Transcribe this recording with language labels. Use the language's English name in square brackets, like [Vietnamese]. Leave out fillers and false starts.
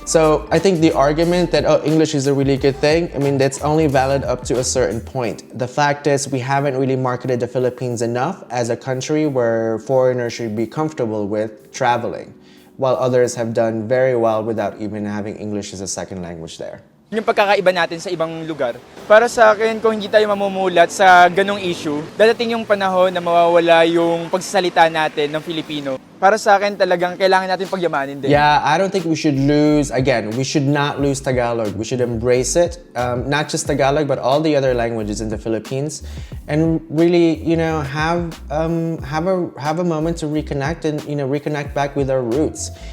[English] So I think the argument that, English is a really good thing, that's only valid up to a certain point. The fact is, we haven't really marketed the Philippines enough as a country where foreigners should be comfortable with traveling, while others have done very well without even having English as a second language there. [Filipino] Yung pagkakaiba natin sa ibang lugar. Para sa akin, kung hindi tayo mamumulat sa ganong issue, dadating yung panahon na mawawala yung pagsasalita natin ng Filipino. Para sa akin, talagang kailangan natin pagyamanin din. [English] Yeah, I don't think we should we should not lose Tagalog. We should embrace it, not just Tagalog, but all the other languages in the Philippines, and really, have a moment to reconnect and, reconnect back with our roots.